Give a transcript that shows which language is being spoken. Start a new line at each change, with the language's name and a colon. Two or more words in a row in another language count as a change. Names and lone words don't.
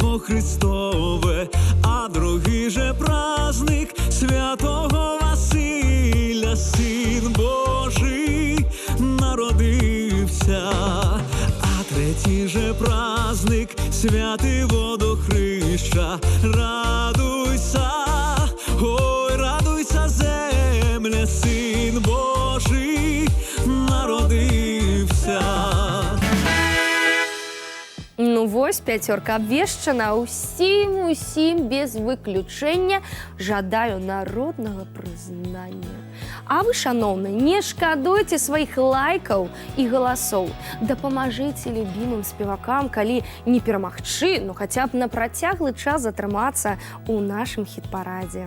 Ukrainian: Христове, а другий же праздник святого Василя, Син Божий народився, а третій же праздник святий водохреща. Радуйся, ой, радуйся, земля, Син Божий народився.
Belarusian: Ну вось, пяцёрка абвешчана. Усім без выключэння жадаю народнага прызнання. А вы, шаноўныя, не шкадуйце сваіх лайкаў і галасоў. Дапамажыце любімым спевакам, калі не перамагчы, ну хаця б на працяглы час затрымацца ў нашым хіт-парадзе.